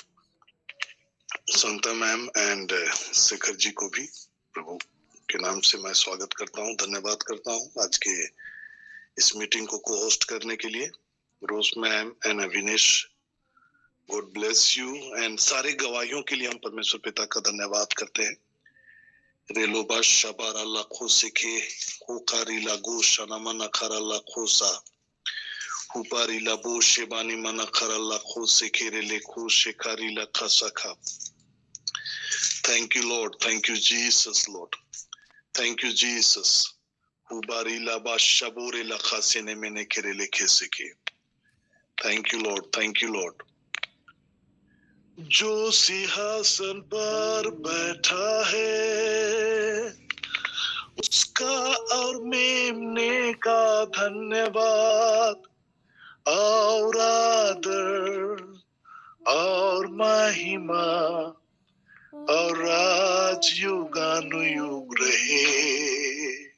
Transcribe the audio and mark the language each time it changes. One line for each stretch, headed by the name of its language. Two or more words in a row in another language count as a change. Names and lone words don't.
Hindi: संता मैम एंड शेखर जी को भी प्रभु के नाम से मैं स्वागत करता हूँ, धन्यवाद करता हूँ आज के इस मीटिंग को होस्ट करने के लिए।
English: Rose ma'am and Avinesh, God bless you.
Hindi: एंड सारे गवाहियों के लिए हम परमेश्वर पिता का धन्यवाद करते हैं। रेलोबा शबारा लाखो सिखे होकारी लागो शनामा नखारा लाखो सा हुपारी लाबो शेबानी मना खरा लाखो सिखेरे लेखो शिकारी लखा सखा।
English: Thank you, Lord. Thank you, Jesus, Lord. Thank you, Jesus. Hubari laba shabore lakha sene mene kere lekhe sike. Thank you, Lord. Thank you, Lord.
Hindi: जो सिंहासन पर बैठा है उसका और मेमने का धन्यवाद और आदर और महिमा और राज युगानुयुग रहे।